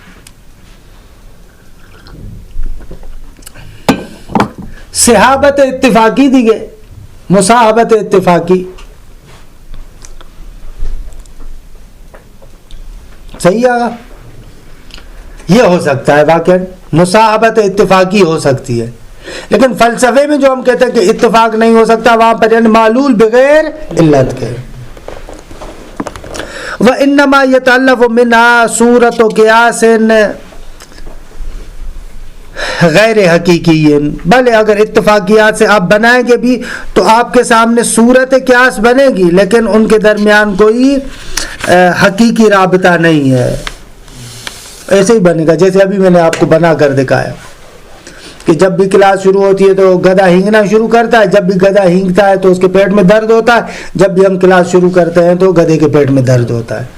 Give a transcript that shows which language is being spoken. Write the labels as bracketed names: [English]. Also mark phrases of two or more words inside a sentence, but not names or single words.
[Urdu] صحابت اتفاقی دی گئے، مصاحبت اتفاقی، صحیح ہے؟ یہ ہو سکتا ہے، واقعا مصاحبت اتفاقی ہو سکتی ہے. لیکن فلسفے میں جو ہم کہتے ہیں کہ اتفاق نہیں ہو سکتا، وہاں پر یعنی معلول بغیر علت کے. [Arabic] وَإِنَّمَا يَتَأَلَّفُ مِنْهَا صُورَةُ قِيَاسٍ غیر حقیقی. [Urdu] بھلے اگر اتفاقیات سے آپ بنائیں گے بھی تو آپ کے سامنے صورت قیاس بنے گی، لیکن ان کے درمیان کوئی حقیقی رابطہ نہیں ہے. ایسے ہی بنے گا جیسے ابھی میں نے آپ کو بنا کر دکھایا کہ جب بھی کلاس شروع ہوتی ہے تو گدھا ہینگنا شروع کرتا ہے، جب بھی گدھا ہینگتا ہے تو اس کے پیٹ میں درد ہوتا ہے، جب بھی ہم کلاس شروع کرتے ہیں تو گدھے کے پیٹ میں درد ہوتا ہے.